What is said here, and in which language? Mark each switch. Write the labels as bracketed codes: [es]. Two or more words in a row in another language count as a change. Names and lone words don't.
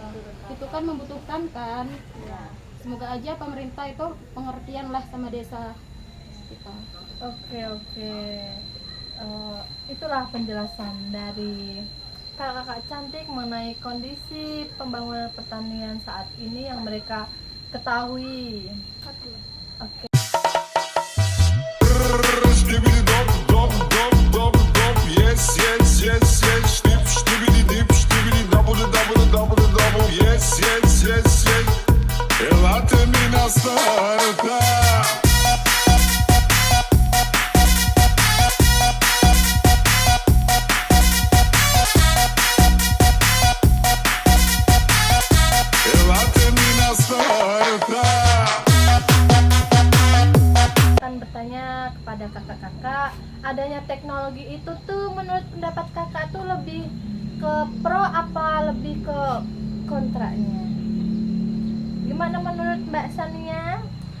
[id] ya, itu kan membutuhkan kan. Semoga aja pemerintah itu pengertian lah sama desa kita. Oke. Itulah penjelasan dari kakak-kakak cantik mengenai kondisi pembangunan pertanian saat ini yang mereka ketahui. Oke. Skibidi dop dop dop dop dop, yes yes yes yes, dip skibidi dip skibidi double double double double, yes yes yes yes. Elate mina starta. Elate mina starta. Akan bertanya kepada kakak-kakak, adanya teknologi itu tuh menurut pendapat kakak tuh lebih ke pro apa lebih ke kontranya? Gimana menurut Mbak Sania?